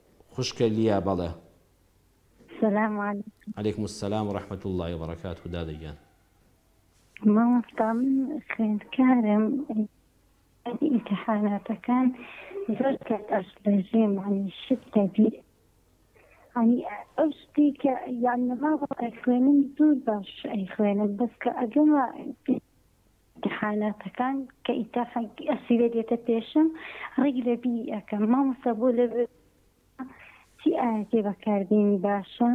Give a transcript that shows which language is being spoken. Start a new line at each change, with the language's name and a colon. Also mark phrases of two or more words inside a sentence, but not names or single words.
Central Kurdish: خوشکە لیا بەڵێ.
Arabic: السلام عليكم. عليكم السلام ورحمة الله وبركاته.
Central Kurdish: دادەگیان مامۆستا من خوێندکارم ئیمتحاناتەکان زۆر کات ئەشلەژێم ینی شت دەبی ینی ئەو شتی کە یان لەماوە ئەیخوێنم زۆر باش ئەیخوێنم بەس کە ئەگەمە امتحاناتەکان کە ئەسیرە دێتە پێشم ڕێک لەبی ئەەکەم مامۆستا بۆ لە چی ئاەتێ بەکاردێنی باشە؟